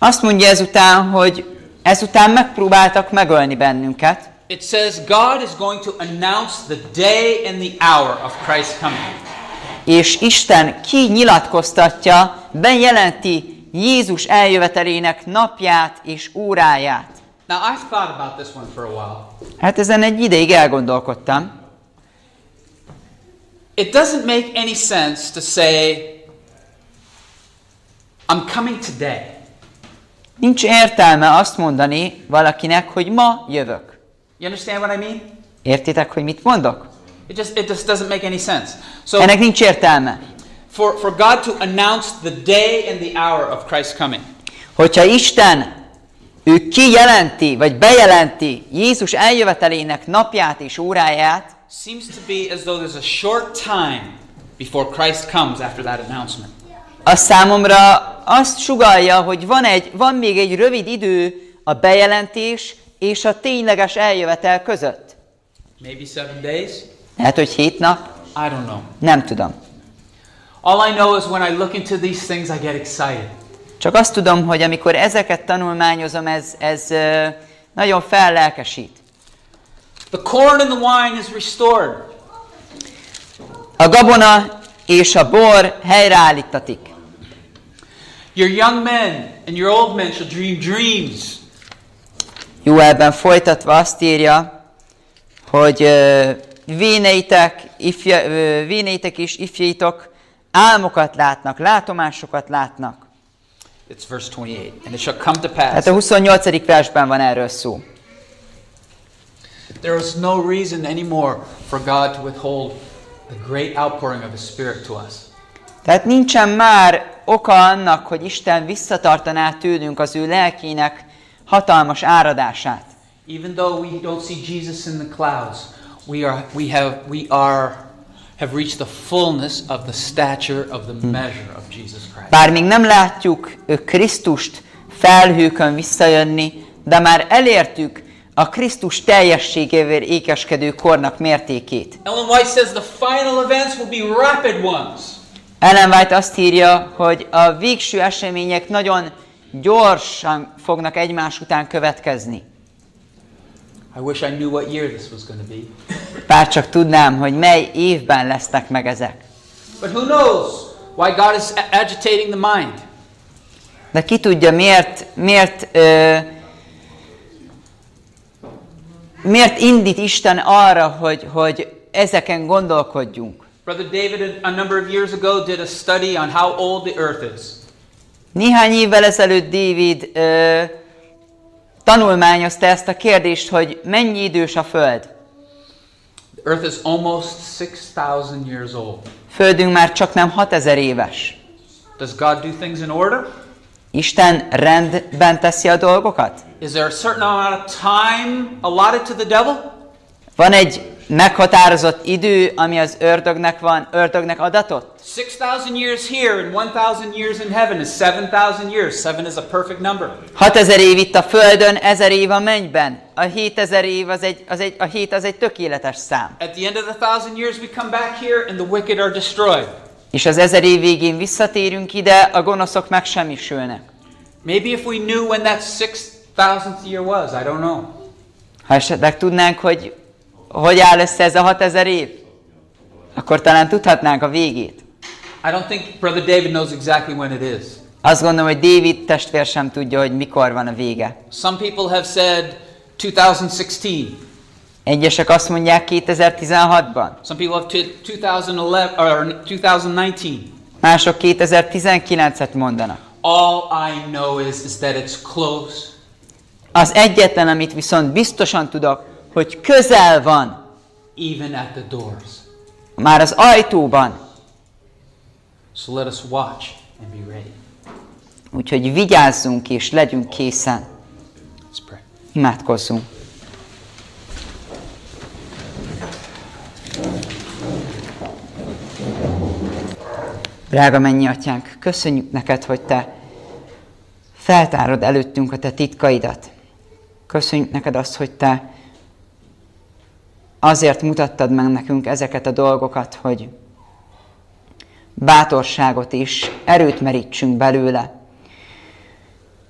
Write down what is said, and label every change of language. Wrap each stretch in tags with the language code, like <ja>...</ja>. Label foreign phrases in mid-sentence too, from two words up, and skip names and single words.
<hu>Azt mondja ezután, hogy ezután megpróbáltak megölni bennünket.</hu> <en>It says God is going to announce the day and the hour of Christ's coming.</en> <hu>És Isten kinyilatkoztatja, bejelenti Jézus eljövetelének napját és óráját.</hu> <en>Now I've thought about this one for a while.</en> <hu>Hát ezen egy ideig elgondolkodtam.</hu> <en>It doesn't make any sense to say, I'm coming today.</en> <hu>Nincs értelme azt mondani valakinek, hogy ma jövök.</hu> <en>You understand what I mean?</en> <hu>Értitek, hogy mit mondok?</hu> <en>It just doesn't make any sense. So</en> <hu>Ennek nincs értelme.</hu> <en>for God to announce the day and the hour of Christ's coming.</en> <hu>Hogyha Isten ő kijelenti, vagy bejelenti Jézus eljövetelének napját és óráját,</hu> <en>Seems to be as though there's a short time before Christ comes after that announcement.</en> <hu>a számomra azt sugallja, hogy van még egy rövid idő a bejelentés és a tényleges eljövetel között.</hu> <en>Maybe 7 days?</en> <hu>Lehet, hogy 7 nap?</hu> <en>I don't know.</en> <hu>Nem tudom.</hu> <en>All I know is when I look into these things, I get excited.</en> <hu>Csak azt tudom, hogy amikor ezeket tanulmányozom, ez nagyon fellelkesít.</hu> <en>The corn and the wine is restored.</en> <hu>A gabona és a bor helyreállítatik.</hu> <en>Your young men and your old men shall dream dreams.</en> <hu>Joelben folytatva azt írja, hogy véneitek és ifjaitok álmokat látnak, látomásokat látnak.</hu> <en>It's verse 28. And it shall come to pass.</en> <hu>Hát a 28. versben van erről szó.</hu> <en>There is no reason anymore for God to withhold the great outpouring of His Spirit to us.</en> <hu>Tehát nincsen már oka annak, hogy Isten visszatartaná tőlünk az ő lelkének hatalmas áradását.</hu> <en>Even though we don't see Jesus in the clouds, we have reached the fullness of the stature of the measure of Jesus Christ.</en> <hu>Bár még nem látjuk Krisztust felhőkön visszajönni, de már elértük a Krisztus teljességével ékeskedő kornak mértékét.</hu> <en>Ellen White says the final events will be rapid ones.</en> <hu>Ellen White azt írja, hogy a végső események nagyon gyorsan fognak egymás után következni.</hu> <en>I wish I knew what year this was going to be.</en> <hu>Bár csak tudnám, hogy mely évben lesznek meg ezek.</hu> <en>But who knows why God is agitating the mind?</en> <hu>De ki tudja, miért indít Isten arra, hogy ezeken gondolkodjunk?</hu> <en>Brother David a number of years ago did a study on how old the earth is.</en> <hu>Néhány évvel ezelőtt David tanulmányozta ezt a kérdést, hogy mennyi idős a Föld.</hu> <en>The earth is almost 6,000 years old.</en> <hu>Földünk már csak nem 6000 éves.</hu> <en>Does God do things in order?</en> <hu>Isten rendben teszi a dolgokat?</hu> <en>Is there a certain amount of time allotted to the devil?</en> <hu>Van egy meghatározott idő, ami az ördögnek adatott?</hu> <en>6,000 years here and 1,000 years in heaven is 7,000 years. 7 is a perfect number.</en> <hu>6000 év itt a Földön, 1000 év a mennyben. A 7000 év a 7 az egy tökéletes szám.</hu> <en>At the end of the 1,000 years we come back here and the wicked are destroyed.</en> <hu>És az 1000 év végén visszatérünk ide, a gonoszok megsemmisülnek.</hu> <en>Maybe if we knew when that 6,000th year was, I don't know.</en> <hu>Ha esetleg tudnánk, hogy áll össze ez a 6000 év, akkor talán tudhatnánk a végét.</hu> <en>I don't think Brother David knows exactly when it is.</en> <hu>Azt gondolom, hogy David testvér sem tudja, hogy mikor van a vége.</hu> <en>Some people have said 2016.</en> <hu>Egyesek azt mondják 2016-ban.</hu> <en>Some people have 2011 or 2019.</en> <hu>Mások 2019-et mondanak.</hu> <en>All I know is that it's close.</en> <hu>Az egyetlen, amit viszont biztosan tudok, hogy közel van.</hu> <en>Even at the doors.</en> <hu>Már az ajtóban.</hu> <en>So let us watch and be ready.</en> <hu>Úgyhogy vigyázzunk és legyünk készen.</hu> <en>Let's pray.</en> <hu>Imádkozzunk. Drága mennyi atyánk, köszönjük neked, hogy te feltárod előttünk a te titkaidat. Köszönjük neked azt, hogy te azért mutattad meg nekünk ezeket a dolgokat, hogy bátorságot és erőt merítsünk belőle.</hu>